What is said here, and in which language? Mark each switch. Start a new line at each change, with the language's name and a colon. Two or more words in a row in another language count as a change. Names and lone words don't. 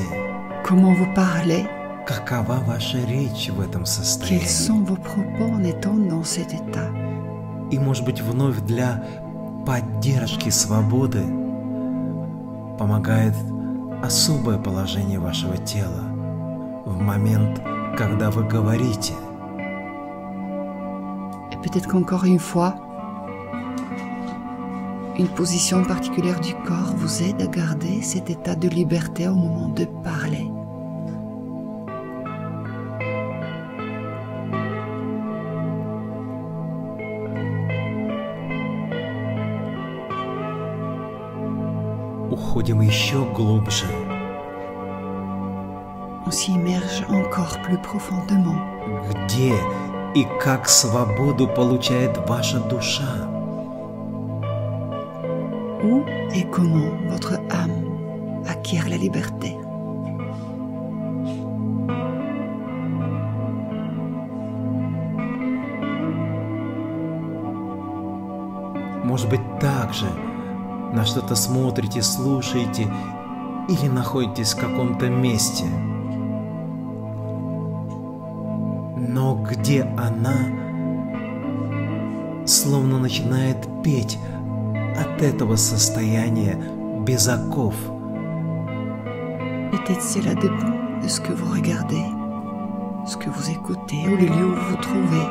French: Comment vous parlez?
Russian: Какова ваша речь в этом
French: Quels
Russian: состоянии?
French: sont vos propos en étant dans cet état?
Russian: И, может быть, вновь для поддержки свободы помогает особое положение вашего тела в момент, когда вы говорите.
French: Et peut-être qu'encore une fois, une position particulière du corps vous aide à garder cet état de liberté au moment de parler.
Russian: Уходим еще глубже.
French: On s'y immerge encore plus profondément.
Russian: Где и как свободу получает ваша душа?
French: Où et comment votre âme acquiert la liberté?
Russian: Может быть, так же на что-то смотрите, слушаете или находитесь в каком-то месте. Но где она словно начинает петь от этого состояния без оков.
French: Peut-être cela dépend de ce que vous regardez, ce que vous écoutez ou le lieu où vous vous trouvez.